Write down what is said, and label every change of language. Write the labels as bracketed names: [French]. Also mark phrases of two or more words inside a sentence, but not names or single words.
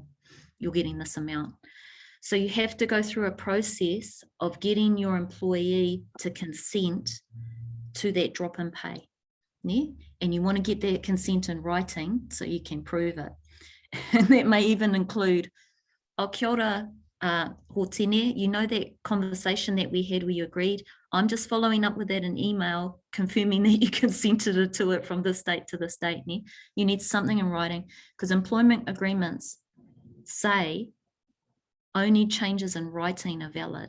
[English] You're getting this amount. So you have to go through a process of getting your employee to consent to that drop in pay. Yeah? And you want to get that consent in writing so you can prove it. And that may even include, [Māori] kia ora, Hōtene, [English] you know that conversation that we had where you agreed, I'm just following up with that in email, confirming that you consented to it from this date to this date. Yeah? You need something in writing, because employment agreements say only changes in writing are valid.